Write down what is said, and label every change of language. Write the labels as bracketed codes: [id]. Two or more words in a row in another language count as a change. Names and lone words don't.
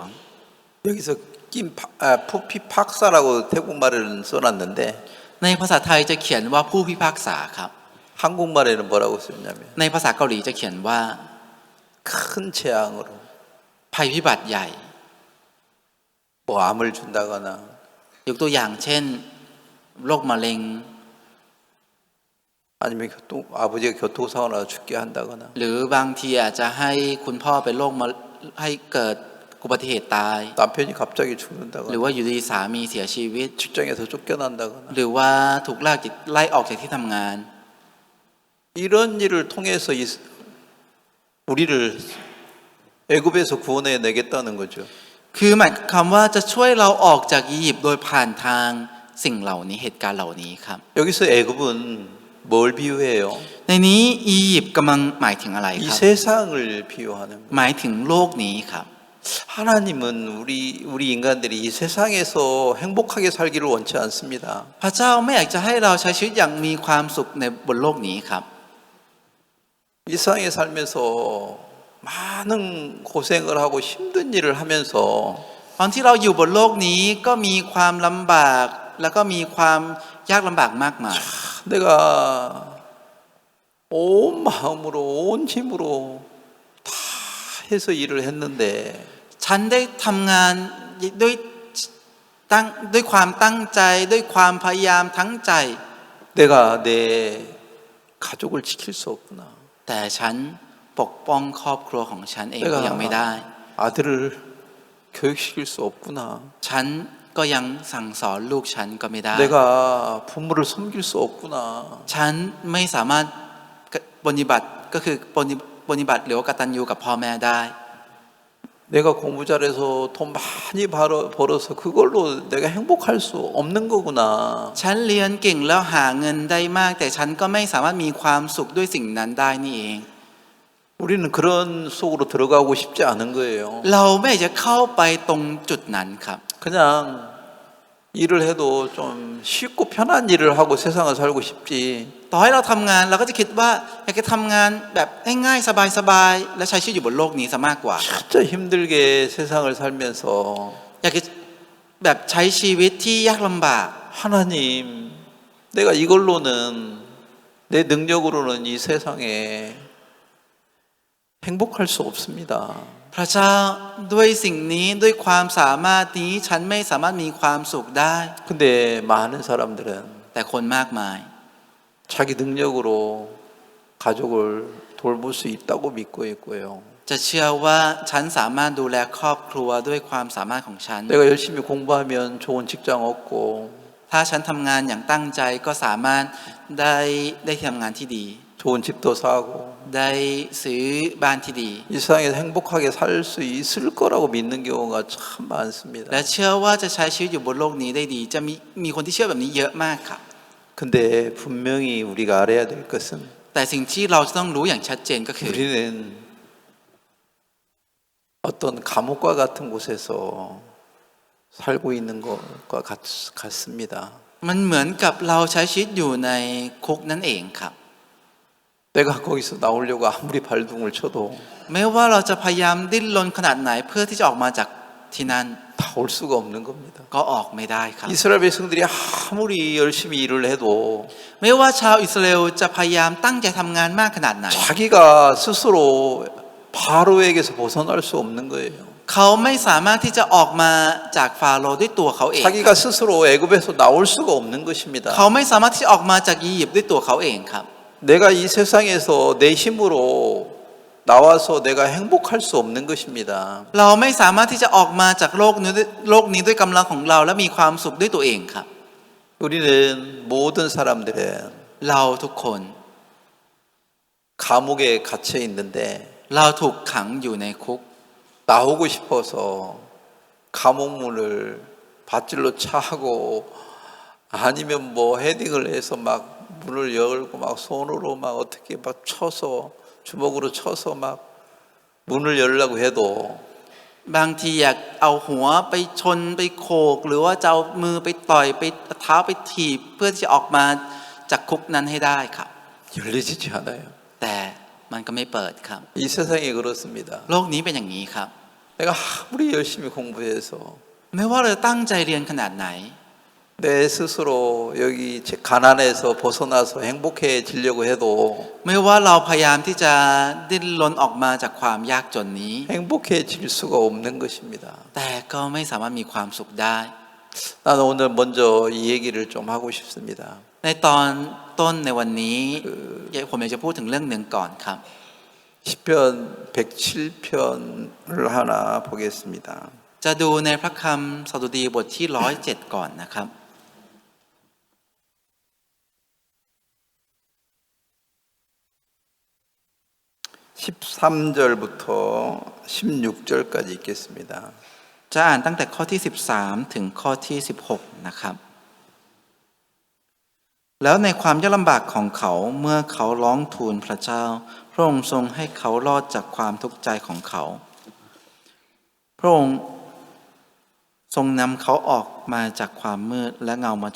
[ko] 여기서 푸피 박사라고 태국말을 써놨는데 [th] ในภาษาไทยจะเขียนว่าผู้พิพากษาครับ [ko] 한국말에는 뭐라고 썼냐면 [th] ในภาษาเกาหลีจะเขียนว่า [ko] 큰 재앙으로 [th] ภัยพิบัติใหญ่ [ko] 뭐 암을 준다거나 [th] ยกตัวอย่างเช่นโรคมะเร็ง [ko] 아니면 아버지가 교통사고 나서 죽게 한다거나 [th] หรือบางทีอาจจะให้คุณพ่อเป็นให้เกิดอุบัติเหตุตาย [ko] 남편이 갑자기 [th] หรือ [ko] 죽는다거나 [th] ว่าอยู่ดีสามีเสียชีวิต [ko] 직장에서 쫓겨난다거나 [th] หรือว่าถูกไล่ออกจากที่ทำงาน [ko] 이런 일을 통해서 우리를 애굽에서 구원해 내겠다는 거죠. [th] คือหมายความว่าจะช่วยเราออกจากอียิปต์โดยผ่านทางสิ่งเหล่านี้เหตุการณ์เหล่านี้ครับ [ko] 여기서 애굽은 뭘 비유해요? [th] ในนี้อียิปต์กำลังหมายถึงอะไร [ko] 이 [th] ครับ [ko] 세상을 비유하는 거예요. [th] หมายถึงโลกนี้ครับ [ko] 하나님은 우리 인간들이 이 세상에서 행복하게 살기를 원치 않습니다. [th] พระเจ้าไม่อยากจะให้เราใช้ชีวิตอย่างมีความสุขในบนโลกนี้ครับ [ko] 이 세상에 살면서 많은 고생을 하고 힘든 일을 하면서 [th] ตอนที่เราอยู่บนโลกนี้ก็มีความลำบากแล้วก็มีความยากลำบากมากมาย [ko] 내가 온 마음으로 온 힘으로 다 해서 일을 했는데 [th] ฉันได้ทำงานด้วยความตั้งใจด้วยความพยายามทั้งใจ [ko] 내가 내 가족을 지킬 수 없구나. [th] แต่ฉันปกป้องครอบครัวของฉันเองก็ยังไม่ได้ [ko] 아들을 교육시킬 수 없구나. [th] ฉันก็ยังสั่งสอนลูกฉันก็ไม่ได้ [ko] 내가 부모를 섬길 수 없구나. [th] ฉันไม่สามารถปฏิบัติก็คือปฏิบัติหรือว่ากตัญญูกับพ่อแม่ได้ [ko] 내가 공부 잘해서 돈 많이 벌어서 그걸로 내가 행복할 수 없는 거구나. [th] ฉันเรียนเก่งแล้วหาเงินได้มากแต่ฉันก็ไม่สามารถมีความสุขด้วยสิ่งนั้นได้นี่เอง [ko] 우리는 그런 속으로 들어가고 싶지 않은 거예요. [th] เราไม่อยากจะเข้าไปตรงจุดนั้นครับ [ko] 그냥 일을 해도 좀 쉽고 편한 일을 하고 세상을 살고 싶지. [th] ต่อให้เราทำงานเราก็จะคิดว่าอยากจะทำงานแบบง่ายๆสบายๆและใช้ชีวิตอยู่บนโลกนี้ซะมากกว่า [ko] 진짜 힘들게 세상을 살면서 [th] อยากจะแบบใช้ชีวิตที่ยากลำบาก [ko] 하나님, 내가 이걸로는 내 능력으로는 이 세상에 행복할 수 없습니다. [th] พระเจ้าด้วยสิ่งนี้ด้วยความสามารถนี้ฉันไม่สามารถมีความสุขได้ [ko] 근데 많은 사람들은 [th] แต่คนมากมาย [ko] 자기 능력으로 가족을 돌볼 수 있다고 믿고 있고요. [th] จะเชื่อว่าฉันสามารถดูแลครอบครัวด้วยความสามารถของฉัน [ko] 내가 열심히 공부하면 좋은 직장 얻고 [th] ถ้าฉันทำงานอย่างตั้งใจก็สามารถได้ทำงานที่ดี [ko] 좋은 집도 사고 [th] ได้ซื้อบ้านที่ดี [ko] 이 세상에 행복하게 살 수 있을 거라고 믿는 경우가 참 많습니다. [th] และเชื่อว่าจะใช้ชีวิตอยู่บนโลกนี้ได้ดีจะมีคนที่เชื่อแบบนี้เยอะมากครับ [ko] 근데 분명히 우리가 알아야 될 것은 [th] แต่สิ่งที่เราจะต้องรู้อย่างชัดเจนก็คือ [ko] 우리는 어떤 감옥과 같은 곳에서 살고 있는 것과 같습니다. [th] มันเหมือนกับเราใช้ชีวิตอยู่ในคุกนั่นเองครับ [ko] 내가 거기서 나오려고 아무리 발둥을 쳐도 [th] ไม่ว่าเราจะพยายามดิ้นรนขนาดไหนเพื่อที่จะออกมาจากที่นั่น [ko] 다 올 수가 없는 겁니다. [th] ก็ออกไม่ได้ครับ [ko] 이스라엘 백성들이 아무리 열심히 일을 해도 [th] ไม่ว่าชาวอิสราเอลจะพยายามตั้งใจทำงานมากขนาดไหน [ko] 자기가 스스로 바로에게서 벗어날 수 없는 거예요. [th] เขาไม่สามารถที่จะออกมาจากฟาโรห์ด้วยตัวเขาเอง [ko] 자기가 스스로 애굽에서 나올 수가 없는 것입니다. [th] เขาไม่สามารถที่จะออกมาจากอียิปต์ด้วยตัวเขาเองครับ [ko] 내가 이 세상에서 내 힘으로 나와서 내가 행복할 수 없는 것입니다. [th] เราไม่สามารถที่จะออกมาจากโลกนี้ด้วยกำลังของเราและมีความสุขด้วยตัวเองครับ [ko] 우리는 모든 사람들은 [th] เราทุกคน [ko] 감옥에 갇혀 있는데 [th] เราถูกขังอยู่ในคุก [ko] 나오고 싶어서 감옥 문을 밧줄로 차고 아니면 뭐 헤딩을 해서 막 문을 열고 막 손으로 막 어떻게 막 쳐서 주먹으로 쳐서 막 문을 열려고 해도 [th] บางทีอยากเอาหัวไปชนไปโขกหรือว่าจะเอามือไปต่อยไปเท้าไปถีบเพื่อที่จะออกมาจากคุกนั้นให้ได้ครับ [ko] 열리지 않아요. [th] แต่มันก็ไม่เปิดครับ [ko] 이 세상이 그렇습니다. [th] โลกนี้เป็นอย่างนี้ครับ [ko] 내가 아무리 열심히 공부해서 [th] ไม่ว่าเราตั้งใจเรียนขนาดไหน [ko] 내 스스로 여기 가난에서 벗어나서 행복해지려고 해도 [th] ไม่ว่าเราพยายามที่จะดิ้นรนออกมาจากความยากจนนี้ [ko] 행복해질 수가 없는 것입니다. [th] แต่ก็ไม่สามารถมีความสุขได้ [ko] 나는 오늘 먼저 이 얘기를 좀 하고 싶습니다. [th] ในตอนต้นในวันนี้ผมอยากจะพูดถึงเรื่องหนึ่งก่อนครับ [ko] 시편 107편을 하나 보겠습니다. [th] จะดูในพระคำสดุดีบทที่107ก่อนนะครับ [ko] 13절부터 16절까지 읽겠습니다. [th] จะอ่านตั้งแต่ข้อที่13ถึงข้อที่16นะครับ แล้วในความยากลำบากของเขาเมื่อเขาร้องทูลพระเจ้าพระองค์ทรงให้เขา รอดจากความทุกข์ใจของเขาพระองค์ทรงนำเขาออกมาจากความมืดและเงามัจจุ